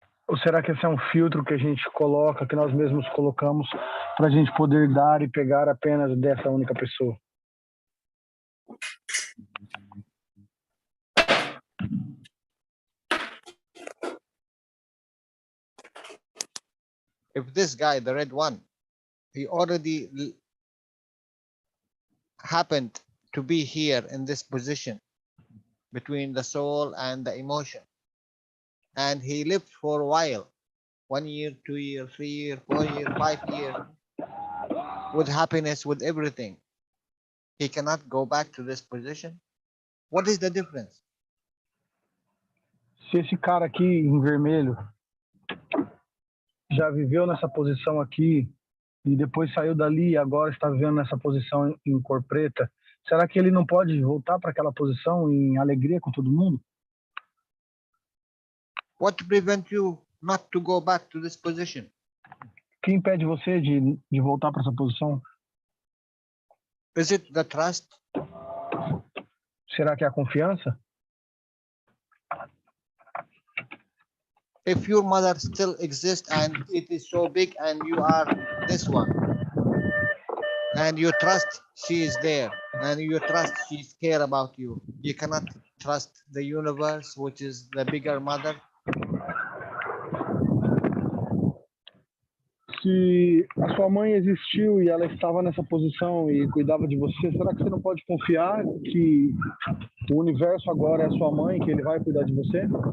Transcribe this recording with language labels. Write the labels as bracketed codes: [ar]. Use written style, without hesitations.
[pt] Ou será que esse é um filtro que a gente coloca, que nós mesmos colocamos, para a gente poder dar e pegar apenas dessa única pessoa? [en] If this guy, the red one, he already happened to be here in this position between the soul and the emotion, and he lived for a while, 1 year, 2 years, 3 years, 4 years, 5 years, with happiness, with everything, he cannot go back to this position? What is the difference? [pt] Se esse cara aqui em vermelho já viveu nessa posição aqui e depois saiu dali e agora está vivendo nessa posição em cor preta, será que ele não pode voltar para aquela posição em alegria com todo mundo? [en] What prevents you not to go back to this position? [pt] O que impede você de voltar para essa posição? [en] Is it the trust? [pt] Será que é a confiança? [en] If your mother still exists and it is so big and you are this one, and you trust she is there, and you trust she care about you, you cannot trust the universe, which is the bigger mother? [pt] Se a sua mãe existiu e ela estava nessa posição e cuidava de você, será que você não pode confiar que o universo agora é a sua mãe, que ele vai cuidar de você?